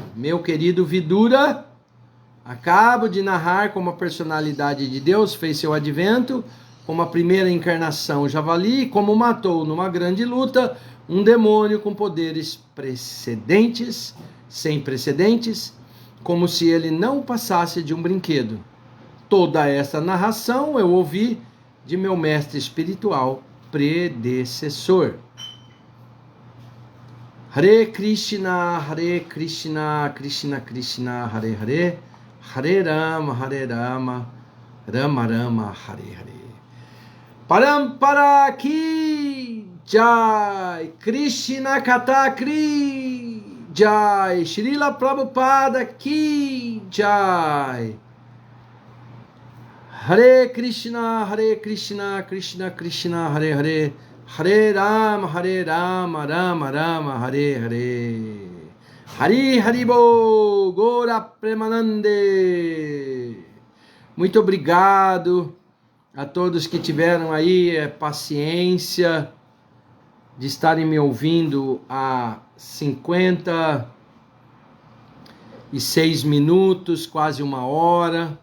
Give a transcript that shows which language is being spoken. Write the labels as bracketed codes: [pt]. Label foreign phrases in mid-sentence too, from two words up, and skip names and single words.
[pt] Meu querido Vidura, acabo de narrar como a personalidade de Deus fez seu advento, como a primeira encarnação javali, e como matou numa grande luta um demônio com poderes sem precedentes, como se ele não passasse de um brinquedo. Toda essa narração eu ouvi de meu mestre espiritual predecessor. [sa] हरे कृष्ण कृष्ण कृष्ण हरे हरे हरे राम राम राम हरे हरे, Hare Rama, Rama Rama, Hare Hare. [hi] परम्परा की जय कृष्ण कथा की जय श्रील प्रभुपाद की जय, Srila Prabhupada ki Jai. [sa] हरे कृष्ण कृष्ण कृष्ण हरे हरे हरे राम राम राम हरे हरे, Hare Rama, Rama Rama, Hare Hare. [bn] হরি হরিবোল গৌর প্রেমানন্দে. [pt] Muito obrigado a todos que tiveram aí paciência de estarem me ouvindo há 56 minutos, quase uma hora.